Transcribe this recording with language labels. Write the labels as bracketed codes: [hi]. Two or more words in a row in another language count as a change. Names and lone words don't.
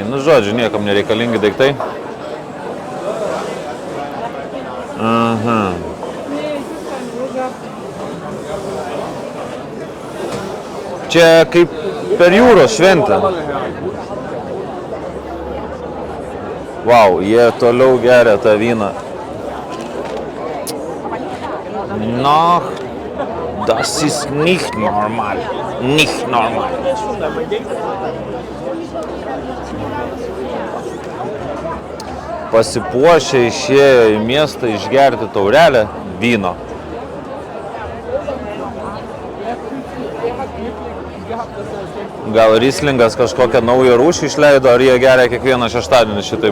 [lt] Žodžiu, niekam nereikalingi daiktai. Čia kaip per jūros šventę. Vau, jie toliau geria tą vyną. [de] Das ist nicht normal. Nicht normal. [lt] Pasipuošę išėjo į miestą išgerti taurelę vyno. Gal Rieslingas kažkokią naują rūšį išleido, ar jie geria kiekvieną šeštadienį šitaip.